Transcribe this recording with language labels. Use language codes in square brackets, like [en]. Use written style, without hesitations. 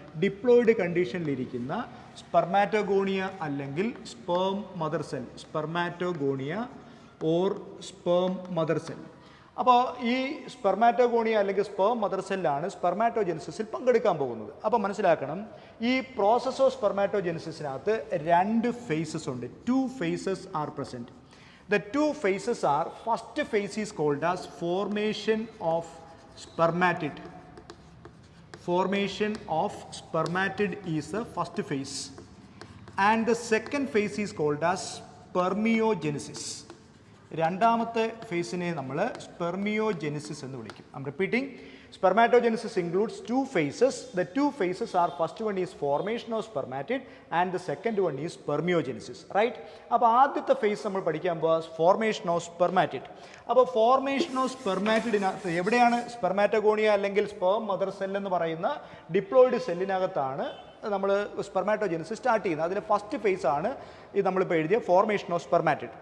[ml] Diploid കണ്ടീഷനിലിരിക്കുന്ന spermatogonia അല്ലെങ്കിൽ sperm mother cell, spermatogonia or sperm mother cell. അപ്പോൾ ഈ spermatogonia അല്ലെങ്കിൽ സ്പേം മദർ സെല്ലാണ് സ്പെർമാറ്റോജെനിസിസിൽ പങ്കെടുക്കാൻ പോകുന്നത്. അപ്പോൾ മനസ്സിലാക്കണം, ഈ പ്രോസസ് ഓഫ് സ്പെർമാറ്റോജെനിസിനകത്ത് 2 ഫേസസ് ഉണ്ട്. [en] 2 phases are present. The 2 phases are, first phase is called as formation of spermatid. Formation of spermatid is the first phase. And the second phase is called as spermiogenesis. [ml] രണ്ടാമത്തെ ഫേസിനെ നമ്മൾ സ്പെർമിയോജെനിസിസ് എന്ന് വിളിക്കും. [en] I am repeating, spermatogenesis includes 2 phases. The 2 phases are, first one is formation of spermatid and the second one is spermiogenesis. Right? [ml] അപ്പോൾ ആദ്യത്തെ face നമ്മൾ പഠിക്കാൻ പോകുക formation of spermatid. അപ്പോൾ ഫോർമേഷൻ ഓഫ് സ്പെർമാറ്റിഡിനകത്ത് എവിടെയാണ്? സ്പെർമാറ്റോഗോണിയ അല്ലെങ്കിൽ സ്പേം മദർ സെൽ എന്ന് പറയുന്ന ഡിപ്ലോയിഡ് സെല്ലിനകത്താണ് നമ്മൾ സ്പെർമാറ്റോജെനിസിസ് സ്റ്റാർട്ട് ചെയ്യുന്നത്. അതിലെ ഫസ്റ്റ് ഫേസ് ആണ് ഇത് നമ്മളിപ്പോൾ എഴുതിയ ഫോർമേഷൻ ഓഫ് സ്പെർമാറ്റിഡ്.